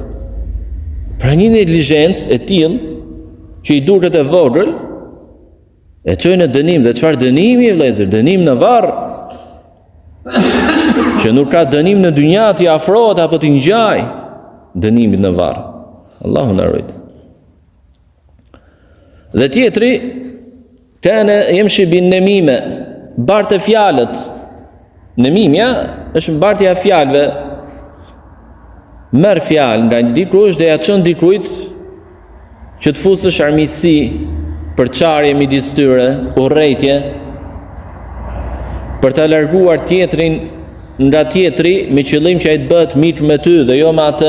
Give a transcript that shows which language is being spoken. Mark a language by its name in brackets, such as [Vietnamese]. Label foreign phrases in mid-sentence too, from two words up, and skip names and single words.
[Albanian] Pra një neglizhencë e tillë që i duket e vogël e çojnë në dënim. Dhe çfarë dënimi, vëllezër? Dënim në varr. Që nuk ka dënim në dynja ti afrohet apo ti ngjaj dënimit në varr. Allahu na ruaj. Dhe tjetri, [Arabic] كان يمشي بالنميمة, [Albanian] barte fjalët. Namimja është mbartja e fjalëve. Merr fjalë nga dikush dhe ja çon dikujt që të fusësh armiqësi, përçarje midis tyre, urrëtie, për ta larguar tjetrin nga tjetri me qëllim që ai të bëhet mik me ty dhe jo me atë.